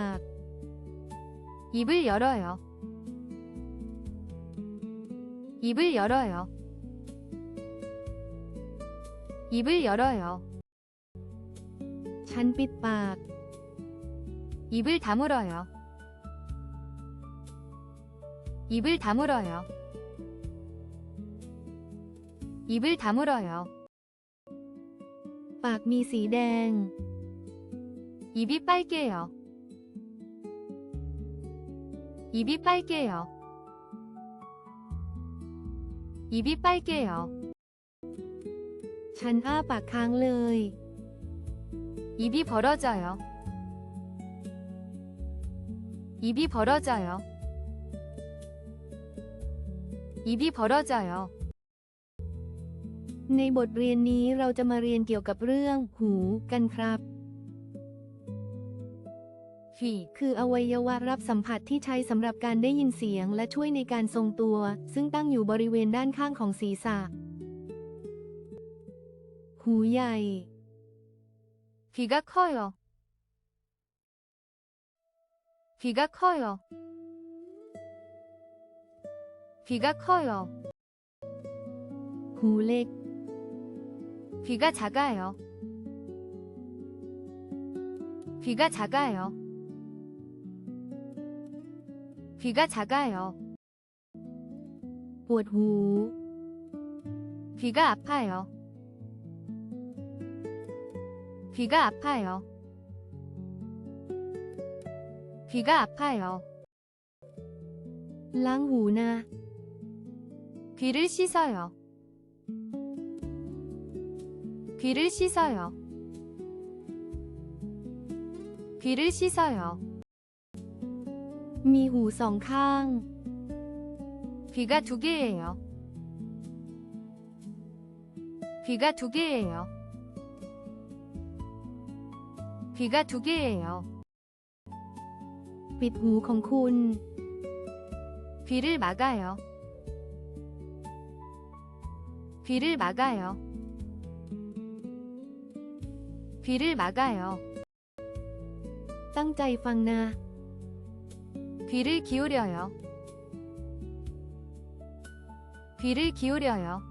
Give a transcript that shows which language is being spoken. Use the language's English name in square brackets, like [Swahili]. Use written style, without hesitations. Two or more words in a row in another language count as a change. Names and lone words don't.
[Korean] 입을 열어요. 입을 열어요. 입을 열어요. [Thai] ฉันปิดปาก [Korean] 입을 다물어요. 입을 다물어요. 입을 다물어요. [Thai] ปากมีสีแดง [Korean] 입이 빨개요. 입이 빨개요. 입이 빨개요. [Thai] ฉันอ้าปากค้างเลย [Korean] 입이 벌어져요. 입이 벌어져요. 입이 벌어져요. [Thai] ในบทเรียนนี้เราจะมาเรียนเกี่ยวกับเรื่องหูกันครับ [Korean] 귀 [Thai] คืออวัยวะรับสัมผัสที่ใช้สำหรับการได้ยินเสียงและช่วยในการทรงตัว ซึ่งตั้งอยู่บริเวณด้านข้างของศีรษะ หูใหญ่ [Korean] 귀가 커요. 귀가 커요. 귀가 커요. [Thai] หูเล็ก [Korean] 귀가 작아요. 귀가 작아요. 귀가 작아요. [Thai] ปวดหู [Korean] 귀가 아파요. 귀가 아파요. 귀가 아파요. [Thai] ล้างหูนะ [Korean] 귀를 씻어요. 귀를 씻어요. 귀를 씻어요. [Thai] มีหูสองข้าง [Korean] 귀가 두 개예요. 귀가 두 개예요. 귀가 두 개예요. [Thai] ปิดหูของคุณ [Korean] 귀를 막아요. 귀를 막아요. 귀를 막아요. [Thai] ตั้งใจฟังนะ [Korean] 귀를 기울여요. 귀를 기울여요.